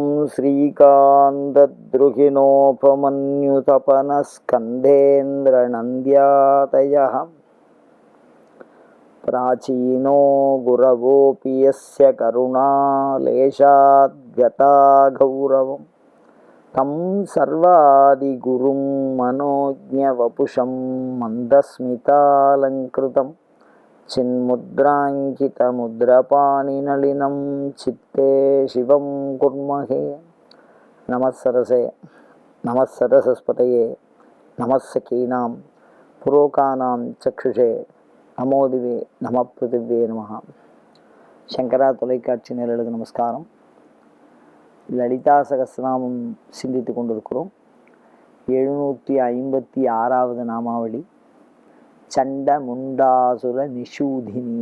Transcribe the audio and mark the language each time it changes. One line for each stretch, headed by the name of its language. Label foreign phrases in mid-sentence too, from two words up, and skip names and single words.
Sanskrit: श्रीकान्तद्रुहिणोपमन्युतपनस्कन्धेन्द्रनन्द्यादयः प्राचीनो गुरवोऽपि यस्य करुणालेशाद्गता गौरवम् तं सर्वादिगुरुं मनोज्ञवपुषं मन्दस्मितालङ्कृतं चिन्मुद्राङ्कितमुद्रपाणिनलिनं चित्ते शिवं कुर्महे। नमः सरसे, नमः सरसस्पतये, नमः सखीनां पुरोकानां चक्षुषे, नमोदिवे नम पृथिवे नमः.
Tamil: சங்கரா தொலைக்காட்சி நேயர்களுக்கு நமஸ்காரம். லலிதா சகஸ்ரநாமம் சிந்தித்து கொண்டிருக்கிறோம். 756வது நாமாவளி சண்ட முண்டாசுர நிஷூதினி.